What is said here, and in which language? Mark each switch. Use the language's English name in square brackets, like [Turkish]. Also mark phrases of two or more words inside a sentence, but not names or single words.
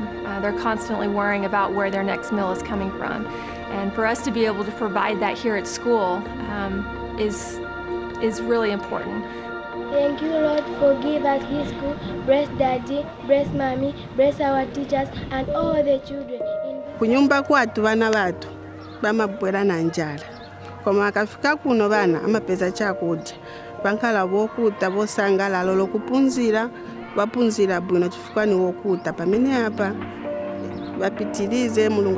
[English] They're constantly worrying about where their next meal is coming from. And for us to be able to provide that here at school is really important. Thank you, Lord, for giving us His school. Bless Daddy, bless Mommy, bless our teachers and all the children. [Nyanja] Kunyumba kwatu vana vatu vamabwera na njala. Koma akafika kuno vana amapeza chakudya. Vankhala vokuta vosangalala lokupunzira vapunzira bwino chifukwa ni wokuta pamene apa vapitirize Mulungu